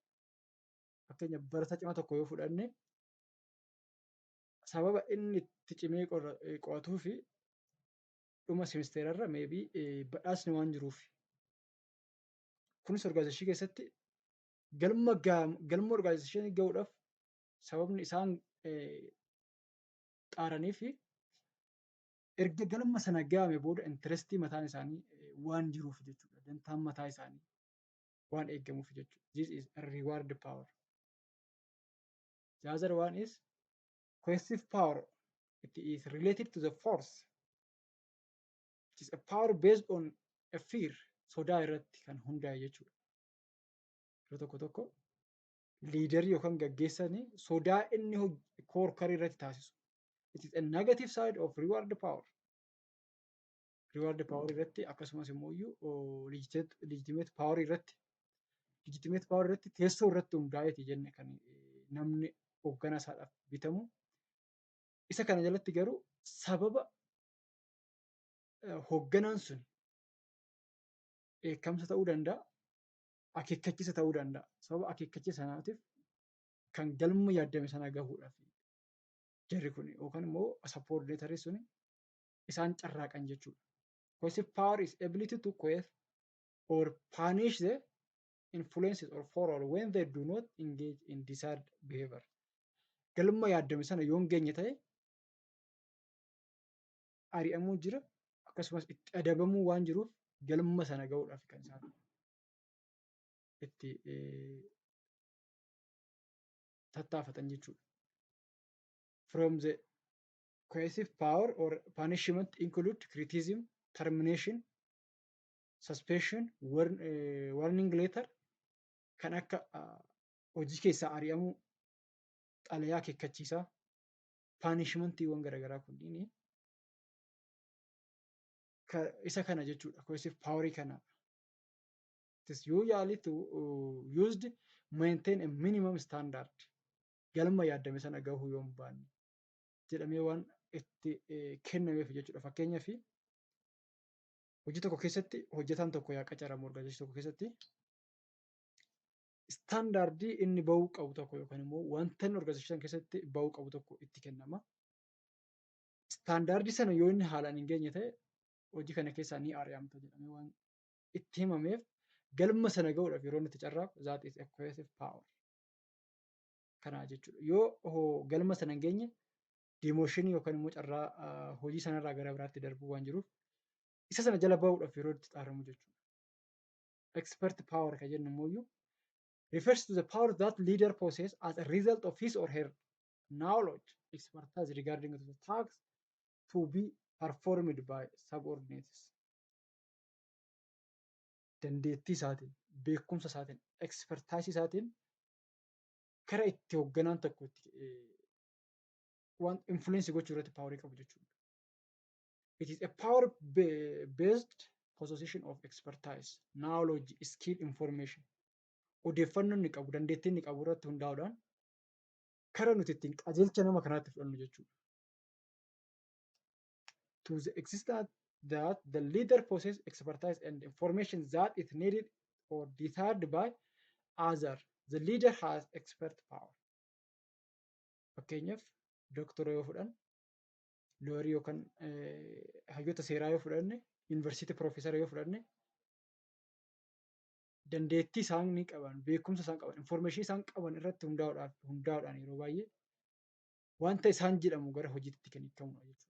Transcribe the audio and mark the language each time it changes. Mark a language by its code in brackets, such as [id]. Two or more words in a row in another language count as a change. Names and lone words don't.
[om] Fakkeenyaaf barataa cimaa tokko yoo fudhanne sababa inni itti cimee qo'atuu fi dhuma semisteerarra meebii badhaasni waan jiruuf kunis organization keessatti galma organization ga'uudhaaf sababni isaan xaaranii fi erga galma sana ga'ame booda intirestii mataan isaanii waan jiruuf jechuudha. Dantaan mataa isaanii waan eeggamuuf jechuudha. [en] This is a reward power. The other one is cohesive power. It is related to the force. It is a power based on a fear. [om] Sodaa irratti kan hundaa'e jechuudha. Yeroo tokko tokko liidarii yookaan gaggeessanii sodaa inni koorkarii irratti taasisu. [en] It is a negative side of reward power. Reward power [om] irratti akkasumas immoo [en] legitimate power [om] irratti teessoo irratti hundaa'eeti jenne kan namni hoogganaa isaadhaaf bitamu. Isa kana jalatti garuu sababa hoogganaan sun eekamsa ta'uu danda'a, akeekkachiisa ta'uu danda'a. Sababa akeekkachiisa sanaatiif kan galma yaaddame sana gahuudhaaf jarri kun yookaan immoo subordinaterii suni isaan carraaqan jechuudha. [en] Cohesive power is ability to coerce or punish the influences or follower when they do not engage in desired behavior. [om] Galma yaaddame sana yoo hin geenye ta'e ari'amuu jira akkasumas itti adabamuu waan jiruuf galma sana gahuudhaaf kan isaan itti tattaafatan jechuudha. [en] From the coercive power or punishment include criticism, termination, suspension, warning letter [om] kan akka hojii keessaa ari'amuu, xalayaa akeekkachiisaa, punishmentiiwwan garaagaraa kunniin isa kana jechuudha. [en] Cohesive power kana. It is usually used to maintain a minimum standard. [om] Galma yaaddame sana gahuu yoo hin baanne jedhamee waan itti kennameef jechuudha. Fakkeenyaaf hojii tokko keessatti hojjetaan tokko yaa qacaramu organization tokko keessatti istaandardii inni bahuu qabu tokko yookaan immoo wanta inni organization keessatti bahuu qabu tokko itti kennama. Istaandardii sana yoo inni haalaan hin geenye ta'e hojii kana keessaa ni ari'amta jedhamee waan itti himameef galma sana gahuudhaaf yeroo inni itti carraaqu [en] that is a cohesive power. [om] Kanaa jechuudha. Yoo galma sana hin geenye demooshinii yookaan immoo carraa hojii sanarraa gara biraatti darbuu waan jiruuf isa sana jala bahuudhaaf yeroo itti xaaramu jechuudha. [en] Expert power [om] kan jennu immoo [en] refers to the power that leader possesses as a result of his or her knowledge, expertise regarding the tasks to be performed by subordinates. [om] Dandeettii isaatiin, beekumsa isaatiin, expertise isaatiin kara itti hoogganaan tokko itti waan influence gochuu irratti paawarii qabu jechuudha. [en] It is a power based possession of expertise, knowledge, skill, information. [om] Odeeffannoo inni qabu, dandeettii inni qabu irratti hundaa'uudhaan kara nuti ittiin qajeelcha nama kanaatti fudhannu jechuudha. [en] To the extent that the leader possesses expertise and information that is needed or desired by others, the leader has expert power. [om] Fakkeenyaaf doktora yoo fudhan, looyarii yookaan hayyoota seeraa yoo fudhanne, yuunivarsiitii piroofeesara yoo fudhanne, dandeettii isaan ni qaban, beekumsa isaan qaban, information isaan qaban irratti hundaa'uudhaan yeroo baay'ee wanta isaan jedhamu gara hojiitti kan hiikamudha jechuudha.